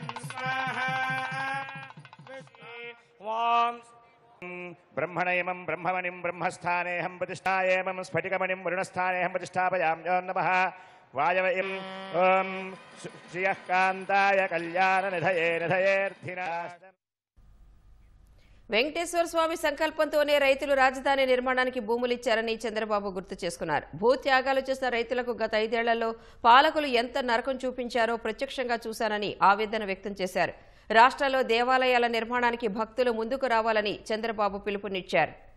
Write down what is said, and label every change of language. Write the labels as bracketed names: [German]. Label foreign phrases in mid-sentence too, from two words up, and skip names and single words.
[Sanskrit] ब्रह्मणयमं ब्रह्ममणिं ब्रह्मस्थानेऽहं प्रतिष्ठायेमं स्फटिकमणिं वरुणस्थानेऽहं प्रतिष्ठापयाम्यो नमः वायवयं ॐ श्रियः कान्ताय कल्याणनिधये निधयेऽर्थिनास्तम् [Telugu] వెంకటేశ్వర స్వామి సంకల్పంతోనే రైతులు రాజధాని నిర్మాణానికి భూములిచ్చారని చంద్రబాబు గుర్తు చేసుకున్నారు. భూత్యాగాలు చేసిన రైతులకు గత 5 ఏళ్లలో పాలకులు ఎంత నరకం చూపించారో ప్రత్యక్షంగా చూశానని ఆవేదన వ్యక్తం చేశారు. రాష్ట్రంలో దేవాలయాల నిర్మాణానికి భక్తులు ముందుకు రావాలని చంద్రబాబు పిలుపునిచ్చారు.